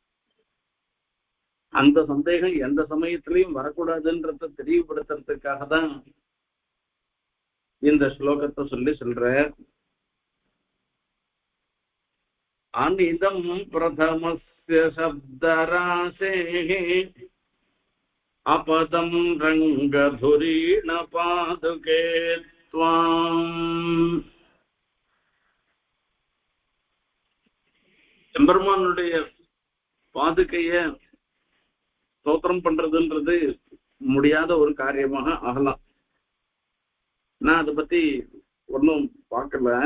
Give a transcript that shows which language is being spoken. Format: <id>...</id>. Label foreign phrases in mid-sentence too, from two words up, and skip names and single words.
<ta>அந்த சந்தேகம் எந்த சமயத்திலையும் வரக்கூடாதுன்றத தெளிவுபடுத்துறதுக்காக தான் இந்த ஸ்லோகத்தை சொல்ற.</ta> <sa>अनिदम् प्रथमस्य शब्दराशेः अपदं रंगधुरीण पादुके त्वाम्.</sa> <ta>எம்பெருமானுடைய பாதுகைய ஸ்தோத்திரம் பண்றதுன்றது முடியாத ஒரு காரியமாக ஆகலாம். நான் அதை பத்தி ஒன்னும் பார்க்கல.</ta>